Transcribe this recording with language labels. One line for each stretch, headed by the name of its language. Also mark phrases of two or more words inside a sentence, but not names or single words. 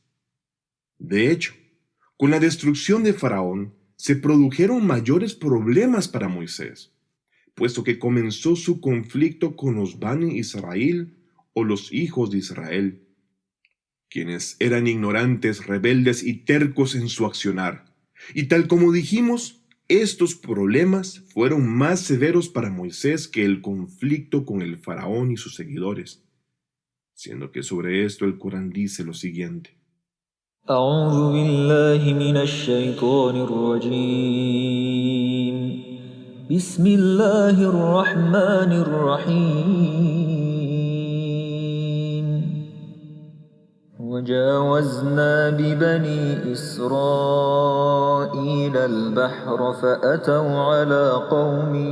Spanish: De hecho, con la destrucción de Faraón se produjeron mayores problemas para Moisés, puesto que comenzó su conflicto con los Bani Israel o los hijos de Israel, quienes eran ignorantes, rebeldes y tercos en su accionar. Y tal como dijimos, estos problemas fueron más severos para Moisés que el conflicto con el faraón y sus seguidores, siendo que sobre esto el Corán dice lo siguiente.
Arabic: أعوذ بالله من الشيطان الرجيم بسم الله الرحمن الرحيم وجاوزنا ببني إسرائيل البحر فأتوا على قوم